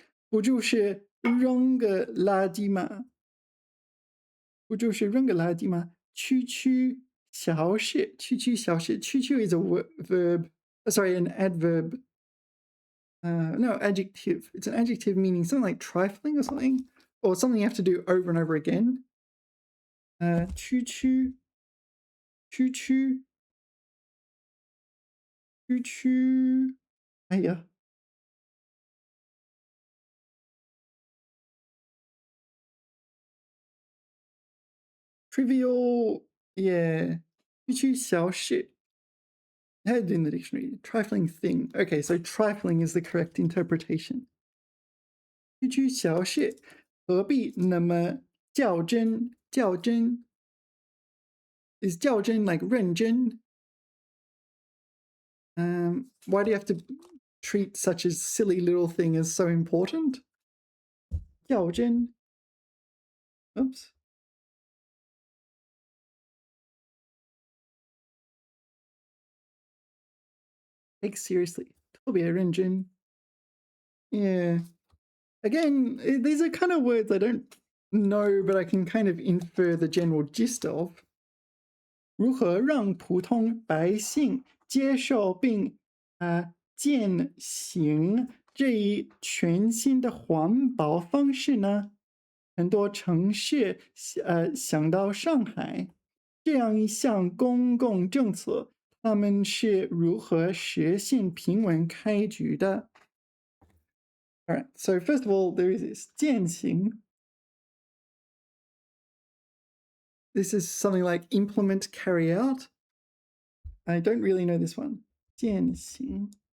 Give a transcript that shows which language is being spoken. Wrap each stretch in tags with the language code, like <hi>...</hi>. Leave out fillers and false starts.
<zh>不就是扔个垃圾吗？不就是扔个垃圾吗？区区小事，区区小事。区区</zh> <en>is a verb. Sorry, an adverb. No, adjective. It's an adjective meaning something like trifling or something, or something you have to do over and over again. 区区区哎呀 trivial, yeah, 区区小事. I had it in the dictionary. Trifling thing. Okay, so trifling is the correct interpretation.</en> <zh>区区小事，何必那么较真？较真 is 较真 like 认真?</zh> <en>Why do you have to treat such a silly little thing as so important?</en> <zh>较真.Oops.</zh> <en>Take seriously.</en> <zh>特别认真.</zh> <en>Yeah. Again, these are kind of words I don't know, but I can kind of infer the general gist of.</en> <zh>如何让普通百姓接受并践行这一全新的环保方式呢？很多城市想到上海这样一项公共政策，他们是如何实现平稳开局的？</zh> <en>All right, so first of all, there is this 践行. This is something like implement, carry out. I don't really know this one.</en> <zh>践行.</zh>